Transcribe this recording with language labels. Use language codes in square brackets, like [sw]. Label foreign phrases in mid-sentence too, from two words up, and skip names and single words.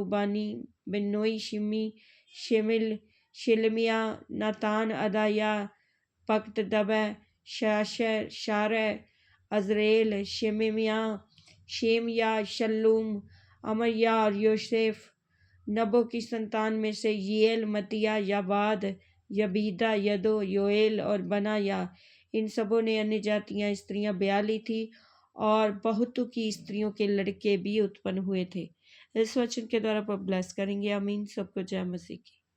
[hi] बानी, बिन्नोई, शिमी, शिलमिया, नातान, अदाया, पकतदबै, शारै, अजरेल, शेमिया, शल्लूम, अमर्या और योसेफ। नबो की संतान में से यीएल, मतिया, याबाद, यबीदा, यदो, योएल और बनाया। इन सबों ने अन्य जातियां स्त्रियां ब्याह ली थी और बहुतों की स्त्रियों के लड़के भी उत्पन्न हुए थे। इस वचन के द्वारा आप ब्लेस करेंगे। आमीन। सबको जय मसीह की।